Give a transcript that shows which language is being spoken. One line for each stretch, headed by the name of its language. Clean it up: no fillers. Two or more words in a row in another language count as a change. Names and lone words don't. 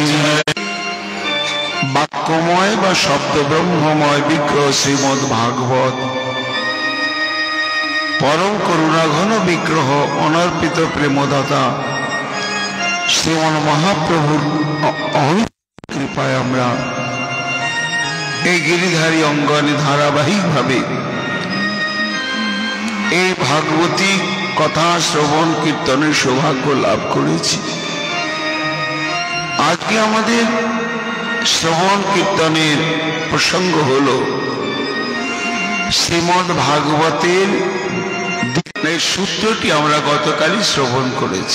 Sanskrit: वाक्यमय व शब्द ब्रह्ममय विग्रह श्रीमद् भागवत परम करुणा घन विग्रह अनर्पित प्रेमदाता
Bangla: শ্রীমন মহাপ্রভুর কৃপায় আমরা এই গিরিধারী অঙ্গনে ধারাবাহিক ভাবে এই ভাগবতী কথা শ্রবণ কীর্তনের সৌভাগ্য লাভ করেছি। আজকে আমাদের শ্রবণ কীর্তনের প্রসঙ্গ হল শ্রীমদ্ ভাগবতের সূত্রটি আমরা গতকালই শ্রবণ করেছি।